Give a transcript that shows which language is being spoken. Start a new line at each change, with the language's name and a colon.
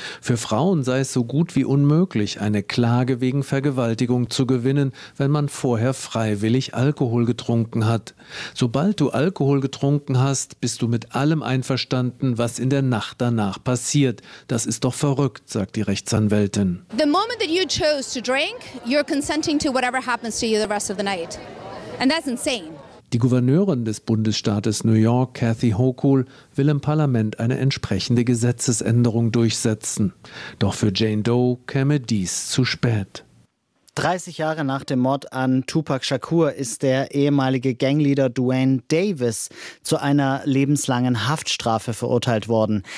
German: Für Frauen sei es so gut wie unmöglich, eine Klage wegen Vergewaltigung zu gewinnen, wenn man vorher freiwillig Alkohol getrunken hat. Sobald du Alkohol getrunken hast, bist du mit allem einverstanden, was in der Nacht danach passiert. Das ist doch verrückt, sagt die Rechtsanwältin.
English: The moment that you chose to drink, you're consenting to whatever happens to you the rest of the night. And that's insane.
German: Die Gouverneurin des Bundesstaates New York, Kathy Hochul, will im Parlament eine entsprechende Gesetzesänderung durchsetzen. Doch für Jane Doe käme dies zu spät. 30 Jahre nach dem Mord an Tupac Shakur ist der ehemalige Gangleader Duane Davis zu einer lebenslangen Haftstrafe verurteilt worden.